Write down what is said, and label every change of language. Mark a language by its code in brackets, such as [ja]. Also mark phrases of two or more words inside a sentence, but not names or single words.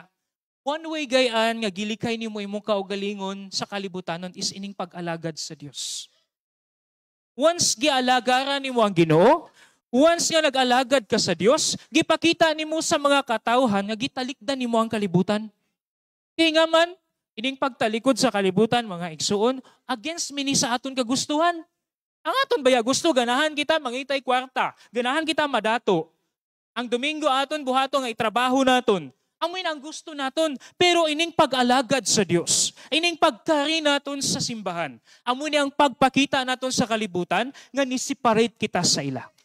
[en] One way [ceb] gayaan nga gilikay nimo imong kaugalingon sa kalibutanon is ining pag-alagad sa Dios. Once gialagaran nimo ang Ginoo, once nga nag-alagad ka sa Dios, gipakita nimo sa mga katawhan nga gitalikdan nimo ang kalibutan. Kaya nga man, ining pagtalikod sa kalibutan mga igsuon against mini sa aton kagustuhan. Ang aton baya gusto ganahan kita mangitay kwarta, ganahan kita madato. Ang Domingo aton buhato nga itrabaho naton. Amoy na ang gusto naton. Pero ining pag-alagad sa Dios, ining pagkari naton sa simbahan, amoy na ang pagpakita naton sa kalibutan nga ni-separate kita sa ila.